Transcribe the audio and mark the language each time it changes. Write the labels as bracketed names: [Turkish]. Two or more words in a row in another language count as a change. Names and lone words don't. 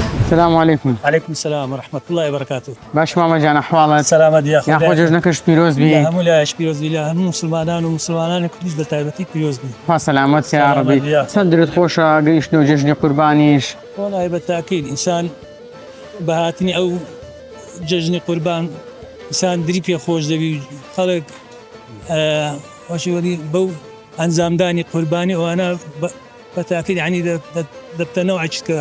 [Arabic] السلام عليكم. عليكم السلام ورحمة الله وبركاته. [Central Kurdish] باش ماما جان أحوالك؟ [Arabic] سلامت يا أخوي. يا أخو [Central Kurdish] جژنەکەش پیرۆز بی. هەموو لایەش پیرۆز بی، لە هەموو مسلمانان و مسلمانانی کوردیش بە تایبەتی پیرۆز بی. خوا سەلامەت یا ڕەبی. سلامت. چەند درت خۆشە گەیشتنەوە جژنی قوربانیش؟ وڵای بەتاکید ئینسان بە هاتنی ئەو جژنی قوربان ئینسان دری پێ خۆش دەبی، خەڵک وەشی بەو ئەنجامدانی قوربانی ئەوانە بەتاکید یعنی دەبتەنەوە چکە.